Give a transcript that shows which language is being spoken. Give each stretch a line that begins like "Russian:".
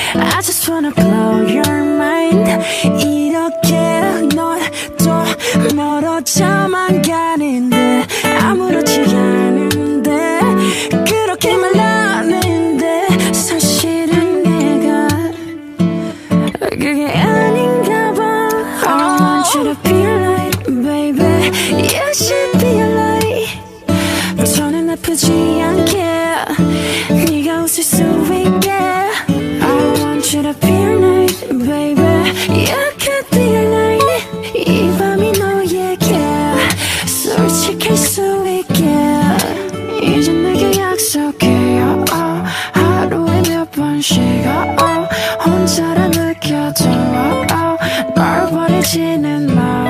English: I just wanna blow your mind.
Korean: 이렇게 넌 또 멀어져만 가는데 아무렇지 않은데 그렇게 말하는데 사실은 내가 그게 아닌가 봐.
English: I want you to be a light, baby. You should be a light.
Korean: 저는 아프지 않게 네가 웃을 수 있게.
English: I want you to be a light, baby. You could be a light.
Korean: 이 밤이 너에게 솔직할 수 있게. 이제 내게 약속해요. 하루에 몇 번씩요. 혼자라 느껴도 널 버리지는 마.